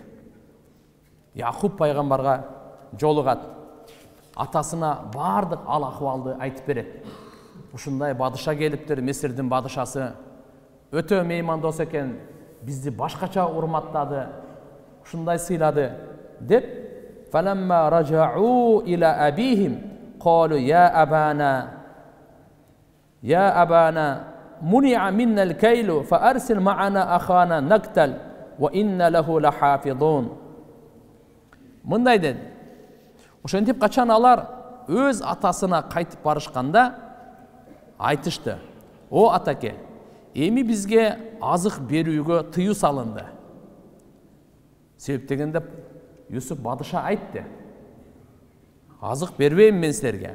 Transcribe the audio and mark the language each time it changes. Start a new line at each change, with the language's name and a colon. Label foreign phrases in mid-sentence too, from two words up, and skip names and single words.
Kyrgyz: Якуб пайгамбарга жолугат. Атасына бардык ал акыбалды айтып берет. Ушундай бадыша келиптир, Мисирдин бадышасы. Өтө меймандос экен, бизди башкача урматтады, ушундай сыйлады деп.
Arabic: فلما رجعوا إلى أبيهم قالوا يا أبانا منع منا الكيل فأرسل معنا أخانا نكتل وإنا له لحافظون.
Kyrgyz: Мындай деді. Ошентип качан алар өз атасына кайтып барышканда айтышты: "О атаке, эми бизге азык берүүгө тыюу салынды." Себеп дегенде Юсуп бадыша айтты: "Азык бербейм мен силерге.